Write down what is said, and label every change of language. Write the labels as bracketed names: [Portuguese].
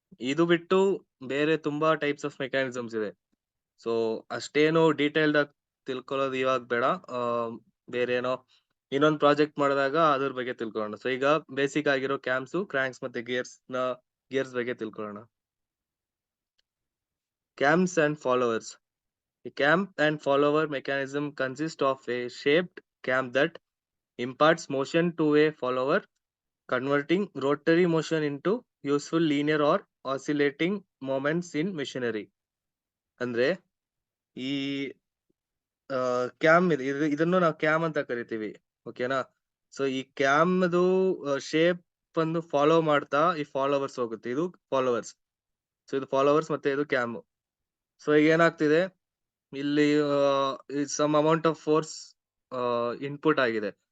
[Kannada] ಇದು ಬಿಟ್ಟು ಬೇರೆ ತುಂಬಾ [English] types of mechanisms [Kannada] ಇದೆ. ಸೊ ಅಷ್ಟೇನು ಡೀಟೇಲ್ಡ್ ಆಗಿ ತಿಳ್ಕೊಳ್ಳೋದು ಇವಾಗ ಬೇಡ. ಬೇರೆ ಏನೋ ಇನ್ನೊಂದು ಪ್ರಾಜೆಕ್ಟ್ ಮಾಡಿದಾಗ ಅದ್ರ ಬಗ್ಗೆ ತಿಳ್ಕೊಳ್ಳೋಣ. ಸೊ ಈಗ ಬೇಸಿಕ್ ಆಗಿರೋ ಕ್ಯಾಮ್ಸ್, ಕ್ರ್ಯಾಂಕ್ಸ್ ಮತ್ತೆ ಗಿಯರ್ಸ್ ಬಗ್ಗೆ ತಿಳ್ಕೊಳ್ಳೋಣ. CAMS and followers. [English] The cam and follower mechanism consists of a shaped cam that imparts motion to a follower, converting rotary motion into useful linear or oscillating moments in machinery. [Kannada] ಅಂದ್ರೆ ಈ cam ಇದನ್ನು ನಾವು cam ಅಂತ ಕರಿತೀವಿ. ಓಕೆನಾ? So ಈ ಕ್ಯಾಮ್ದು shape ಅನ್ನು follow ಮಾಡ್ತಾ ಈ ಫಾಲೋವರ್ಸ್ ಹೋಗುತ್ತೆ. ಇದು ಫಾಲೋವರ್ಸ್. ಸೊ ಇದು ಫಾಲೋವರ್ಸ್ ಮತ್ತೆ ಇದು ಕ್ಯಾಮ್. ಸೊ ಈಗ ಏನಾಗ್ತಿದೆ, ಇಲ್ಲಿ [English] some amount of force input [Kannada] ಆಗಿದೆ.